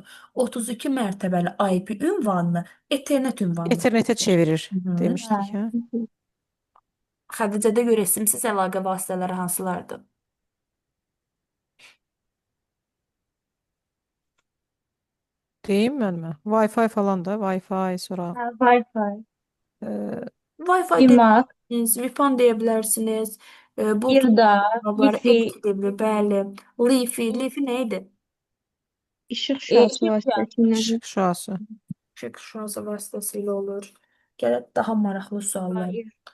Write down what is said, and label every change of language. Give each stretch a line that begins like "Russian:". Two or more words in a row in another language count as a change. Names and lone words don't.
Azerbaijani: 32 mərtəbəli IP ünvanını Ethernet ünvanı. Ethernetə çevirir Hı. demişdik, hə? Xədicədə görə simsiz əlaqə vasitələri hansılardır? Deyim müəllimə. Wi-Fi falan da, Wi-Fi sonra Wi-Fi. Wi-Fi İMAK, deyirsiniz, WIFAN deyə bilərsiniz. Bluetooth İRDA, cavabları, Wi-Fi, XDB, bəli. Li-Fi nə idi? İşıq şüası işıq vasitəsilə. işıq şüası. İşıq şüası vasitəsilə olur. Gələk daha maraqlı suallar. İRDA.